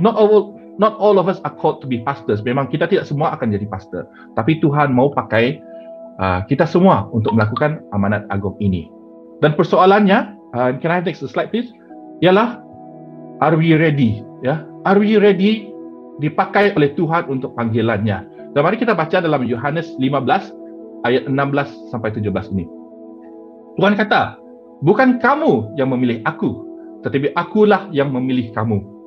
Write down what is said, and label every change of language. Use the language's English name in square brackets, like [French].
[English] Not all of us are called to be pastors. [Malay] Memang kita tidak semua akan jadi pastor. Tapi Tuhan mau pakai kita semua untuk melakukan amanat agung ini. Dan persoalannya, [English] can I have next slide please? [Malay] Ialah, [English] are we ready? [Malay] Ya, [English] are we ready [Malay] dipakai oleh Tuhan untuk panggilannya? Dan mari kita baca dalam Yohanes 15 ayat 16 sampai 17 ini. Tuhan kata, bukan kamu yang memilih aku, tetapi akulah yang memilih kamu.